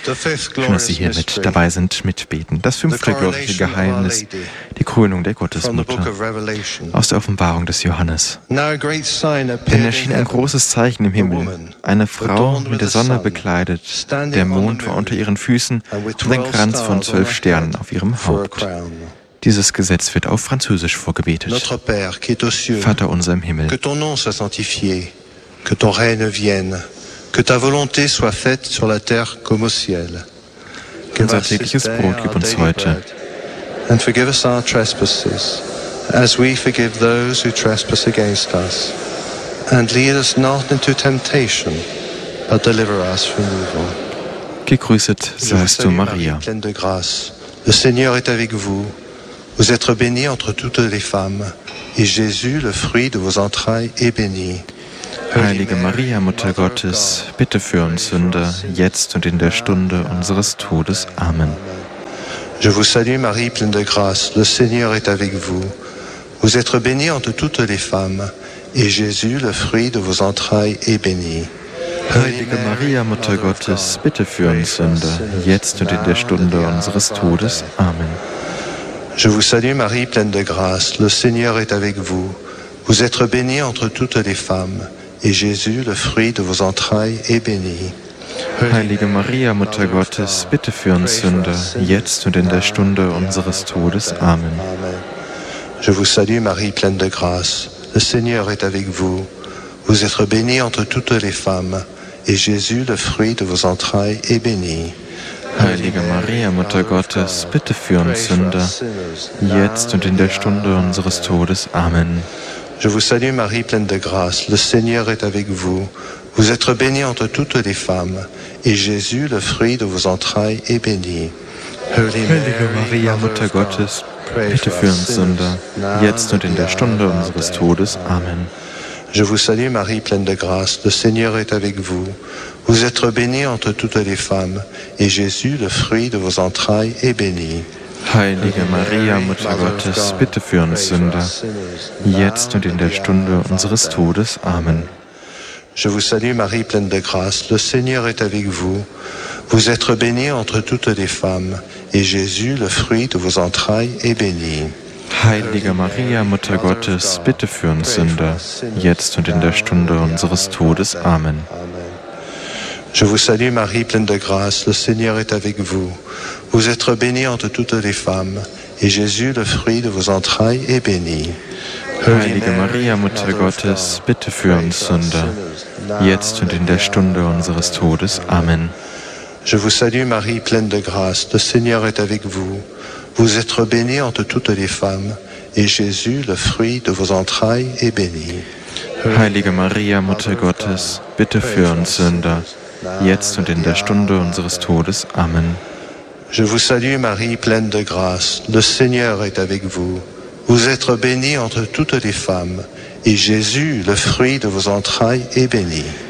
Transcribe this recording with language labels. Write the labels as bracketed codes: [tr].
[de] Schön, dass Sie hier mit dabei sind, mitbeten. Das fünfte glorreiche Geheimnis, die Krönung der Gottesmutter aus der Offenbarung des Johannes. Denn erschien ein großes Zeichen im Himmel, eine Frau mit der Sonne bekleidet, der Mond war unter ihren Füßen und ein Kranz von 12 Sternen auf ihrem Haupt. Dieses Gesetz wird auf Französisch vorgebetet. [fr] Notre Père, qui est aux cieux, [de] Vater unser im Himmel, [fr] que ton nom soit sanctifié, que ton règne vienne, que ta volonté soit faite sur la terre comme au ciel. [de] Unser tägliches Brot gib uns heute. [en] And forgive us our trespasses, as we forgive those who trespass against us. And lead us not into temptation, but deliver us from evil. [de] Gegrüßet seist du, Maria. [fr] Pleine de grâce. Le Seigneur est avec vous. Vous êtes bénie entre toutes les femmes, et Jésus, le fruit de vos entrailles, est béni. [de] Heilige Maria, Mutter Gottes, bitte für uns Sünder, jetzt und in der Stunde unseres Todes. Amen. [fr] Je vous salue, Marie, pleine de grâce, le Seigneur est avec vous. Vous êtes bénie entre toutes les femmes, et Jésus, le fruit de vos entrailles, est béni. [de] Heilige Maria, Mutter Gottes, bitte für uns Sünder, jetzt und in der Stunde unseres Todes. Amen. [fr] Je vous salue, Marie, pleine de grâce. Le Seigneur est avec vous. Vous êtes bénie entre toutes les femmes, et Jésus, le fruit de vos entrailles, est béni. [de] Heilige Maria, Mutter Gottes, bitte für uns Sünder, jetzt und in der Stunde unseres Todes. Amen. [fr] Je vous salue, Marie, pleine de grâce. Le Seigneur est avec vous. Vous êtes bénie entre toutes les femmes, et Jésus, le fruit de vos entrailles, est béni. [de] Heilige Maria, Mutter Gottes, bitte für uns Sünder, jetzt und in der Stunde unseres Todes. Amen. [fr] Je vous salue, Marie, pleine de grâce. Le Seigneur est avec vous. Vous êtes bénie entre toutes les femmes, et Jésus, le fruit de vos entrailles, est béni. [de] Heilige Maria, Mutter Gottes, bitte für uns Sünder, jetzt und in der Stunde unseres Todes. Amen. [fr] Je vous salue, Marie, pleine de grâce. Le Seigneur est avec vous. Vous êtes bénie entre toutes les femmes, et Jésus, le fruit de vos entrailles, est béni. [de] Heilige Maria, Mutter Gottes, bitte für uns Sünder, jetzt und in der Stunde unseres Todes. Amen. [fr] Je vous salue, Marie, pleine de grâce. Le Seigneur est avec vous. Vous êtes bénie entre toutes les femmes, et Jésus, le fruit de vos entrailles, est béni. [de] Heilige Maria, Mutter Gottes, bitte für uns Sünder, jetzt und in der Stunde unseres Todes. Amen. [fr] Je vous salue, Marie, pleine de grâce, le Seigneur est avec vous. Vous êtes bénie entre toutes les femmes, et Jésus, le fruit de vos entrailles, est béni. [de] Heilige Maria, Mutter Gottes, bitte für uns Sünder, jetzt und in der Stunde unseres Todes. Amen. [fr] Je vous salue, Marie, pleine de grâce, le Seigneur est avec vous. Vous êtes bénie entre toutes les femmes, et Jésus, le fruit de vos entrailles, est béni. [de] Heilige Maria, Mutter Gottes, bitte für uns Sünder, jetzt und in der Stunde unseres Todes. Amen. [fr] Je vous salue, Marie, pleine de grâce. Le Seigneur est avec vous. Vous êtes bénie entre toutes les femmes, et Jésus, le fruit de vos entrailles, est béni.